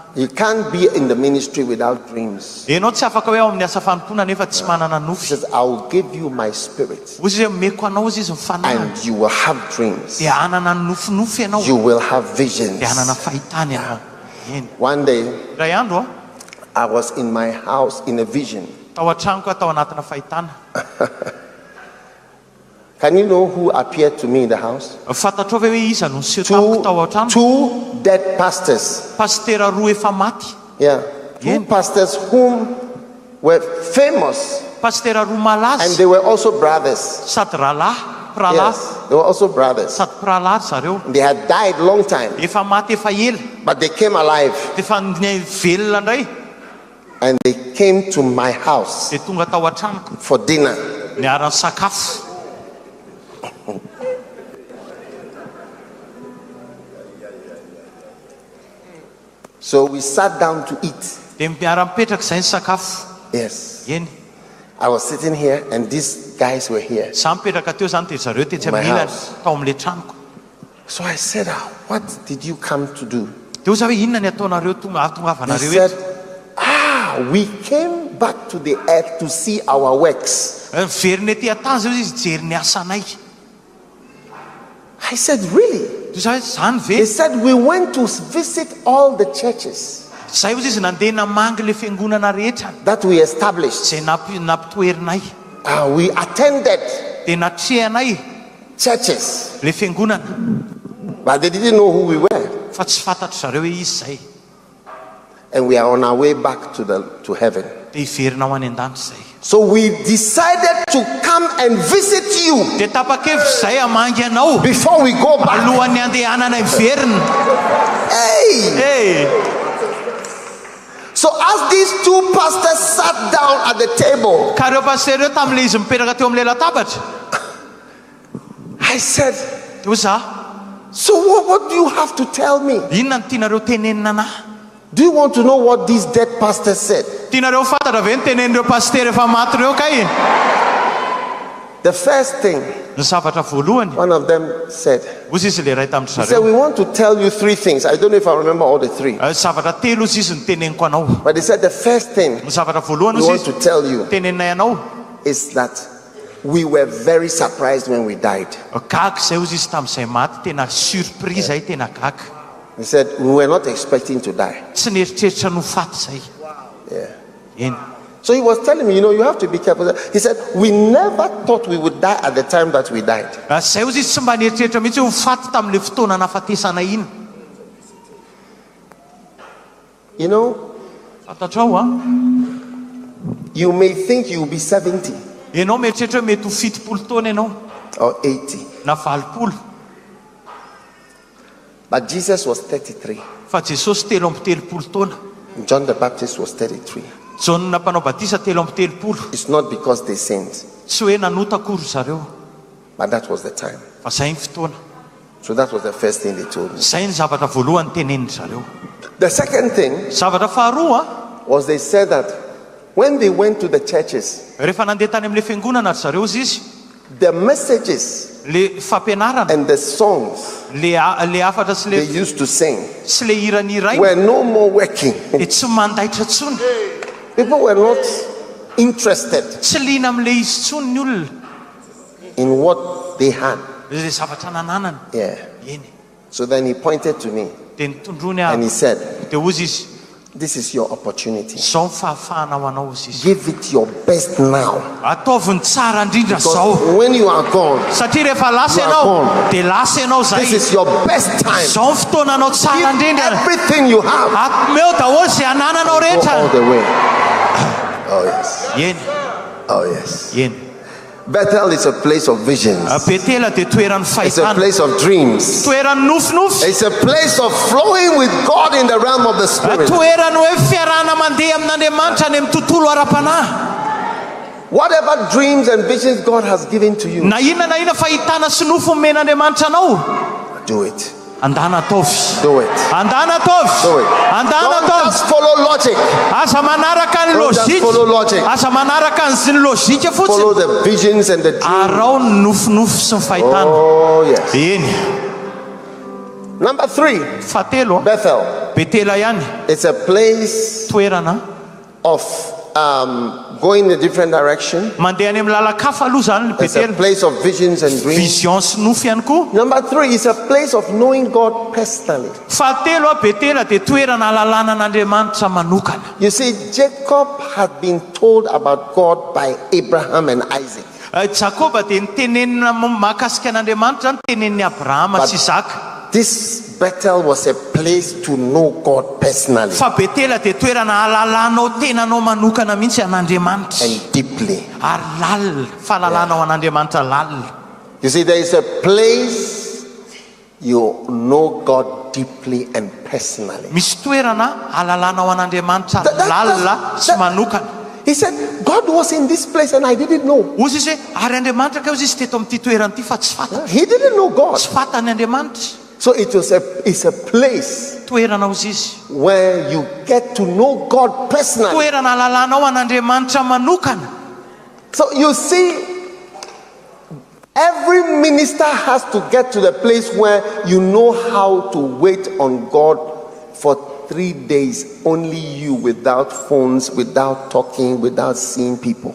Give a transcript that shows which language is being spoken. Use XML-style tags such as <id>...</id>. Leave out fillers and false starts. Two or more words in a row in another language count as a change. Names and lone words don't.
<en>You can't be in the ministry without dreams.</en> <mg>Enao tsy afaka hoe ao amin'ny asa fanompona nefa tsy manana</mg> <en>He</en> <mg>nofy.</mg> <en>says, I will give you my spirit</en> <mg>Ozy hoe meko anao izy izy mifanahy.</mg> <en>and you will have dreams.</en> <mg>Dia hanana ny nofinofy ianao.</mg> <en>You will have visions.</en> <mg>Dia hanana fahitana ianao. Eny.</mg> <en>One day</en> <mg>Indray andro</mg> <en>I was in my house in a vision.</en> <mg>tao an-tranoko tao anatina fahitana.</mg> <en>Can you know who appeared to me in the house?</en> <mg>Fantatrao ve hoe iza no niseho tamiko tao an-trano?</mg> <en>Two dead pastors.</en> <mg>Pastera roa efa maty.</mg> <en>Yeah. Two pastors whom were famous</en> <mg>Pastera roa</mg> <en>and</en> <mg>malaza</mg> <en>they were also brothers.</en> <mg>sady rahalahy</mg> <en>Yes, they were also brothers.</en> <mg>sady pralahy zareo.</mg> <en>They had died long time,</en> <mg>Efa maty efa ela.</mg> <en>but they came alive</en> <mg>Dia efa velona indray.</mg> <en>and they came to my house</en> <mg>Dia tonga tao an-tranoko</mg> <en>for dinner.</en> <mg>niarany sakafo.</mg> <en>So we sat down to eat.</en> <mg>Dia miara-mipetraka izay ny sakafo.</mg> <en>Yes.</en> <mg>Eny.</mg> <en>I was sitting here and these guys were here.</en> <mg>Samy mipetraka teo izany dia zareo tetsy</mg> <en>My</en> <mg>amin'ny ilany</mg> <en>house.</en> <mg>tao amin'ilay tranoko.</mg> <en>So I said, what did you come to do?</en> <mg>Dia hoza hoe inona ny ataonareo</mg> <en>They</en> <mg>atongavanareo</mg> <en>said,</en> <mg>eto?</mg> <en>we came back to the earth to see our works.</en> <mg>Miverina ety an-tany zao izy jery ny asanay.</mg> <en>I said, really?</en> <mg>Dia za hoe zany ve?</mg> <en>They said, we went to visit all the churches</en> <mg>Zay hozy izy nandeha namangy le fiangonana rehetra</mg> <en>that we established.</en> <mg>izay nampitoerinay.</mg> <en>We attended</en> <mg>Dia natrehanay</mg> <en>churches,</en> <mg>le fiangonana.</mg> <en>but they didn't know who we were.</en> <mg>Fa tsy fantatry zareo hoe izy zay.</mg> <en>And we are on our way back to heaven.</en> <mg>Dia hiverina ho any an-danitra zay.</mg> <en>So we decided to come and visit you</en> <mg>Dia tapa-kevitra zay hamangy anao</mg> <en>before we go back.</en> <mg>alohan'ny andehanana hiverina.</mg> <en>Hey! So as these two pastors sat down at the table,</en> <mg>Ka reo paster reo tamin'ilay izy mipetraka teo amin'ilay latabatra.</mg> <en>I said,</en> <mg>Dia za,</mg> <en>so what do you have to tell me?</en> <mg>inona no tianareo tenenina anahy?</mg> <en>Do you want to know what these dead pastors said?</en> <mg>Tianareo fantatra ve ny tenenireo paster efa maty reo kay?</mg> <en>The first thing,</en> <mg>Ny zavatra voalohany,</mg> <en>one of them said,</en> <mg>hozy izy le ray tamin'ny</mg> <en>he said,</en> <mg>zareo.</mg> <en>we want to tell you three things. I don't know if I remember all the three.</en> <mg>Zavatra telo izy izy no teneniko anao.</mg> <en>But he said the first thing</en> <mg>Ny zavatra voalohany</mg> <en>we</en> <mg>izy</mg> <en>want</en> <mg>izy</mg> <en>to tell you</en> <mg>teneninay anao.</mg> <en>is that we were very surprised when we died.</en> <mg>Gaga zay hozy izy tamin'izay maty, tena surprise zay, tena gaga.</mg> <en>He said, we were not expecting to die.</en> <mg>Tsy nieritreritra no faty zay.</mg> <en>Yeah.</en> <mg>Eny.</mg> <en>So he was telling me, you have to be careful. He said, we never thought we would die at the time that we died.</en> <mg>Zay hozy izy tsy mba nieritreritra mihitsy ho faty tamin'ilay fotoana nafatesana iny.</mg> <en>You know,</en> <mg>Fantatrao</mg> <en>you may think you'll be 70</en> <mg>Ianao mieritreritra hoe mety ho 70 taona ianao</mg> <en>or 80.</en> <mg>na 20.</mg> <en>But Jesus was 33.</en> <mg>Fa Jesosy 30 taona.</mg> <en>John the Baptist was 33.</en> <mg>Jona mpanao batisa 30.</mg> <en>It's not because they sinned,</en> <mg>Tsy hoe nanota akory zareo,</mg> <en>but that was the time.</en> <mg>fa zay ny fotoana.</mg> <en>So that was the first thing they told me.</en> <mg>Zay ny zavatra voalohany teneniny zareo.</mg> <en>The second thing</en> <mg>Zavatra faharoa,</mg> <en>was they said that when they went to the churches,</en> <mg>rehefa nandeha tany amin'ilay fiangonana zareo izy,</mg> <en>the messages</en> <mg>le fampianarana,</mg> <en>and the songs</en> <mg>le hafatra sy</mg> <en>they</en> <mg>le</mg> <en>used to sing</en> <mg>sy le hirany iray</mg> <en>were no more working.</en> <mg>dia tsy mandaitra tsony.</mg> <en>People were not interested</en> <mg>Tsy liana amin'ilay izy tsony ny olona,</mg> <en>in what they had.</en> <mg>le zavatra nananany.</mg> <en>Yeah.</en> <mg>Eny.</mg> <en>So then he pointed to me</en> <mg>Dia nitondrony</mg> <en>and he</en> <mg>ahy.</mg> <en>said,</en> <mg>Dia hozy izy,</mg> <en>this is your opportunity.</en> <mg>zao ny fahafahanao anao hozy izy.</mg> <en>Give it your best now.</en> <mg>Ataovy ny tsara indrindra zao.</mg> <en>Because when you are gone,</en> <mg>Satria rehefa lasa</mg> <en>You are</en> <mg>ianao,</mg> <en>gone.</en> <mg>dia lasa ianao</mg> <en>this</en> <mg>zay.</mg> <en>is your best time.</en> <mg>Zao ny fotoananao tsara</mg> <en>Give</en> <mg>indrindra.</mg> <en>everything you have.</en> <mg>Atomeo daholo zay anananao</mg> <en>Go all</en> <mg>rehetra.</mg> <en>the way. Oh yes.</en> <mg>Eny,</mg> <en>Oh yes.</en> <mg>eny.</mg> <en>Bethel is a place of visions.</en> <mg>Betela dia toeran'ny</mg> <en>It's a</en> <mg>fahitana.</mg> <en>place of dreams.</en> <mg>Toeran'ny nofinofy.</mg> <en>It's a place of flowing with God in the realm of the Spirit.</en> <mg>Toerany hoe fiarahana mandeha amin'Andriamanitra any amin'ny tontolo ara-panahy.</mg> <en>Whatever dreams and visions God has given to you,</en> <mg>Na inona fahitana sy nofo men'Andriamanitra anao,</mg> <en>do it.</en> <mg>andana ataovy.</mg> <en>Do it.</en> <mg>Andana ataovy.</mg> <en>Do it.</en> <mg>Andana</mg> <en>Don't</en> <mg>ataovy.</mg> <en>just follow logic.</en> <mg>Aza manaraka ny</mg> <en>Don't just follow logic.</en> <mg>lozika. Aza manaraka ny lozika</mg> <en>Follow</en> <mg>fotsiny.</mg> <en>the visions and the dreams.</en> <mg>Arao ny nofinofy sy ny fahitana.</mg> <en>Oh yes.</en> <mg>Eny.</mg> <en>Number 3,</en> <mg>Fahatelo,</mg> <en>Bethel.</en> <mg>Betela ihany.</mg> <en>It's a place</en> <mg>Toerana</mg> <en>of going in a different direction.</en> <mg>mandeha any amin'ny lalakafa aloha zany ny</mg> <en>It's a</en> <mg>Betela.</mg> <en>place of visions and dreams.</en> <mg>Vision sy nofy ihany koa.</mg> <en>Number 3 is a place of knowing God personally.</en> <mg>Fahatelo Betela dia toerana alalana an'Andriamanitra manokana.</mg> <en>You see, Jacob had been told about God by Abraham and Isaac.</en> <mg>Jakoba dia nitenenina mahakasika an'Andriamanitra ny tenenin'ny Abrahama sy Isaka.</mg> <en>This Bethel was a place to know God personally</en> <mg>Fa Betela dia toerana alalanao tenanao manokana mihitsy an'Andriamanitra.</mg> <en>and deeply.</en> <mg>Ary lalina, fahalalanao an'Andriamanitra lalina.</mg> <en>You see, there is a place you know God deeply and personally.</en> <mg>Misy toerana alalanao an'Andriamanitra lalina sy manokana.</mg> <en>He said, God was in this place and I didn't know.</en> <mg>Ozy izy hoe ary Andriamanitra ka izy teto amin'ity toerana ity fa tsy fantatra.</mg> <en>He didn't know God.</en> <mg>Tsy fantany Andriamanitra.</mg> <en>So it's a place</en> <mg>Toerana ozy izy.</mg> <en>where you get to know God personally.</en> <mg>Toerana alalanao an'Andriamanitra manokana.</mg> <en>So you see, every minister has to get to the place where you know how to wait on God for 3 days, only you, without phones, without talking, without seeing people.</en>